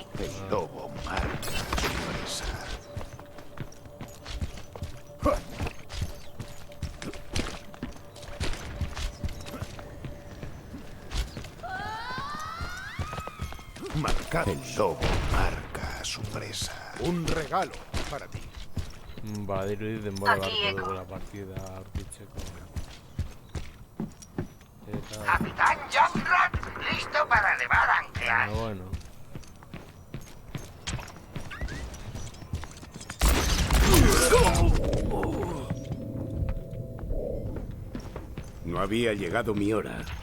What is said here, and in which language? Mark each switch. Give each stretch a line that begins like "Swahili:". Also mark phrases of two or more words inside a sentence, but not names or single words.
Spanish: El lobo marca su presa. Marcado. El lobo marca a su presa. Un regalo para ti.
Basque: Badirudi denbora
Spanish: Aquí,
Basque: beharko Eko. dugu
Spanish: la partida
Basque: aurkitzeko. Eta...
Spanish: Capitán Junkrat, listo para elevar anclas. Bueno. No había llegado mi hora.